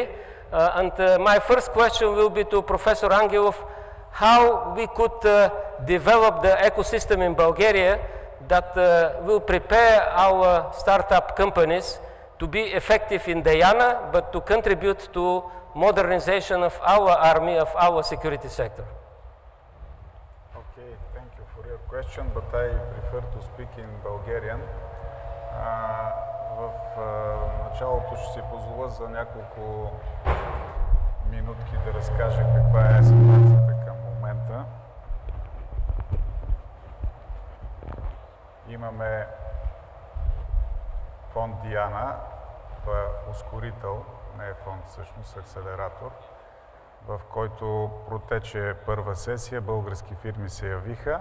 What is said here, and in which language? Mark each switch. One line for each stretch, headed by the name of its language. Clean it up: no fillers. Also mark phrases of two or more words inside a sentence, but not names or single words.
English: And my first question will be to Professor Angelov, how we could develop the ecosystem in Bulgaria that will prepare our startup companies to be effective in Diana, but to contribute to modernization of our army, of our security sector. Okay, thank you for your question, but I prefer to speak in Bulgarian.
Bulgarian: В началото ще си позволя за няколко минутки да разкажа каква е ситуацията към момента. Имаме фонд Диана, това е ускорител, не е фонд всъщност, акселератор, в който протече първа сесия, български фирми се явиха.